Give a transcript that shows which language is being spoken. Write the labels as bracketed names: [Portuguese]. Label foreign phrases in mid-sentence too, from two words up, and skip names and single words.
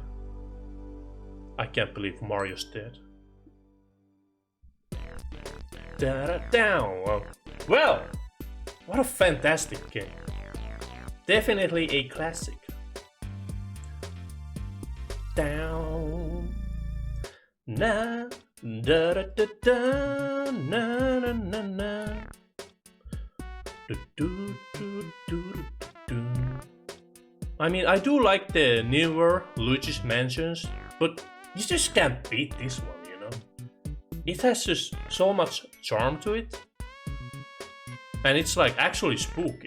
[English] I can't believe Mario's dead. Da-da-down. Well, what a fantastic game. Definitely a classic. Down. Na da da da da na na na na. Do, do, do, do, do. I mean, I do like the newer Luigi's Mansions, but you just can't beat this one, you know? It has just so much charm to it. And it's like actually spooky.